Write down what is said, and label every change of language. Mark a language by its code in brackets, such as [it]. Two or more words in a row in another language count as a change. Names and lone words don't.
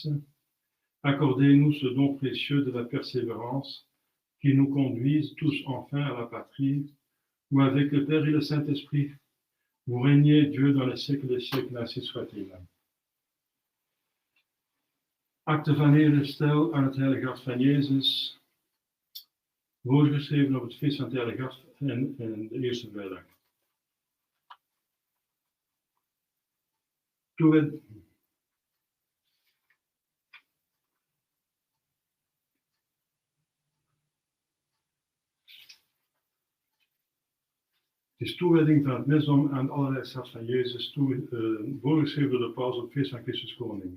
[fr] Accordez-nous ce don précieux de la persévérance qui nous conduise tous enfin à la patrie, où avec le Père et le Saint-Esprit, vous régnez Dieu dans les siècles des siècles, ainsi soit-il. [nl] Acte van herstel aan het Heilige Hart van Jezus, voorgeschreven op het feest van het Heilige Hart en de eerste vrijdag. Het is toewijding van het misdom aan het allerheiligste hart van Jezus, voorgeschreven door de paus op het feest van Christus Koning.